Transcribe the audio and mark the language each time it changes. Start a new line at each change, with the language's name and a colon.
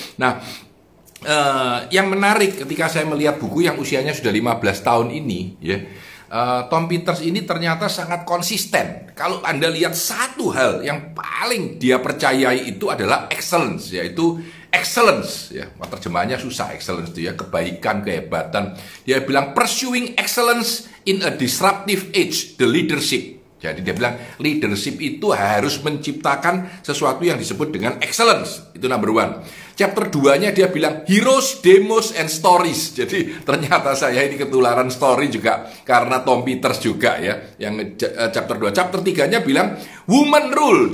Indonesian: Nah, yang menarik ketika saya melihat buku yang usianya sudah 15 tahun ini ya. Tom Peters ini ternyata sangat konsisten. Kalau Anda lihat satu hal yang paling dia percayai itu adalah excellence, yaitu excellence ya. Terjemahannya susah, excellence itu ya, kebaikan, kehebatan. Dia bilang
English: pursuing excellence in a disruptive age, the leadership.
Indonesian: Jadi dia bilang leadership itu harus menciptakan sesuatu yang disebut dengan excellence. Itu number 1. Chapter 2-nya dia bilang heroes, demos, and stories. Jadi ternyata saya ini ketularan story juga karena Tom Peters juga ya. Yang chapter 2. Chapter 3-nya bilang woman rule.